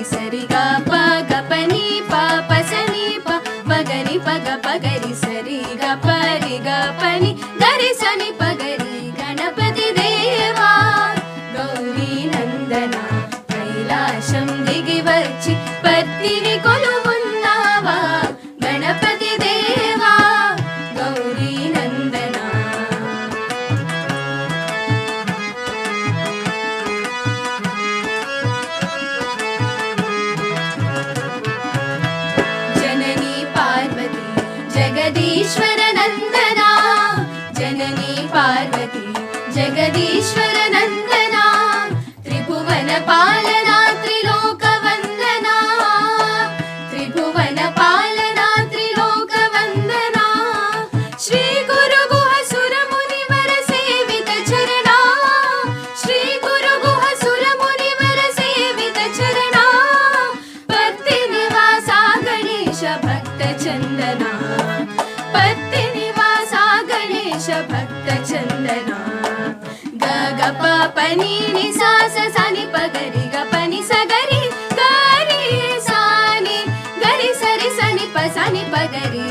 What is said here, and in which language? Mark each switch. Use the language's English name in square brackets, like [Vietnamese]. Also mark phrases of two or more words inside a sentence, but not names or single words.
[Telugu] సరిగా పగ పని పాప సని పగరి పగ పగరి సరిగా పరిగ పని గరి సని పగరి, గణపతి దేవా గౌరీ నందన, కైలాశం దిగి వచ్చి పత్తిని కొలువున్నావా, గణపతి దేవా గౌరీ నందన. [Sanskrit] जननी पार्वती जगदीश्वर नंदना, जननी पार्वती जगदीश्वर नंदना, त्रिभुवन पालना त्रिलोक वंदना, त्रिभुवन पालना त्रिलोक वंदना, श्री गुरु गुह सुर मुनिवर सेवित चरणा, श्री गुरु गुह सुर मुनिवर सेवित चरणा, पत्ति निवासा गणेश भक्त चंदना, पत्ति निवासा गणेश भक्त चंदना, ग ग प प नि नि सा स सा नि प ग रि ग प नि स ग रि ग रि सा नि ग रि स रि स नि प सा नि प ग